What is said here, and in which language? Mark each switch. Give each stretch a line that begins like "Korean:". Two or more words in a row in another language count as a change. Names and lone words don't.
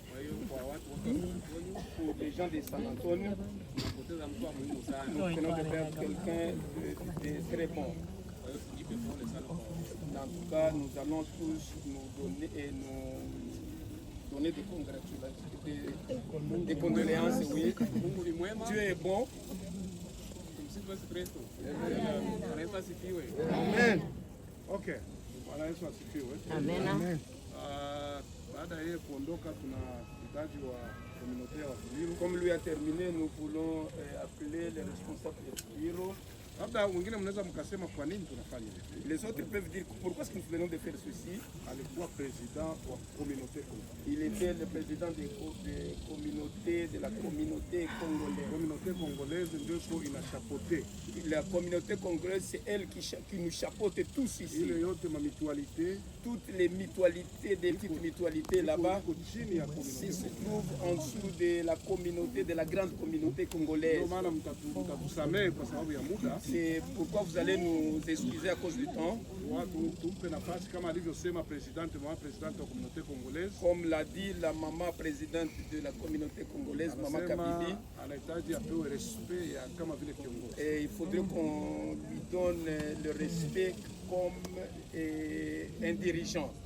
French: Pour les gens de San Antonio, nous venons de faire quelqu'un de très bon. En tout cas, nous allons tous nous donner des congratulations, des condoléances, oui. Dieu est bon. Amen.
Swahili: Ok. Bwana Yesu asifiwe. Amen. Baada ya kuondoka tuna mhitaji wa communauté wa Fuliru.
French: Comme lui a terminé, nous voulons appeler les responsables de Fuliru.
Swahili: Labda wengine mnaweza mkasema kwa nini tunafanya hivi.
French: Les autres peuvent dire pourquoi est-ce que nous venons de faire ceci.
Swahili: Alikuwa président wa
French: communauté congolaise. Il était le président de la communauté congolaise. Communauté congolaise
Swahili: ndio ina chapeauté.
French: La communauté congolaise, c'est elle qui nous chapeaute tous ici.
Swahili: Ile yote ma mutualité,
French: toutes les mutualités, des petites mutualités là-bas, si se trouvent en dessous de la communauté, de la grande communauté congolaise. C'est pourquoi vous allez nous excuser à cause du temps. Comme l'a dit la maman présidente de la communauté congolaise, Maman Kabili, et il faudrait qu'on lui donne le respect comme un dirigeant.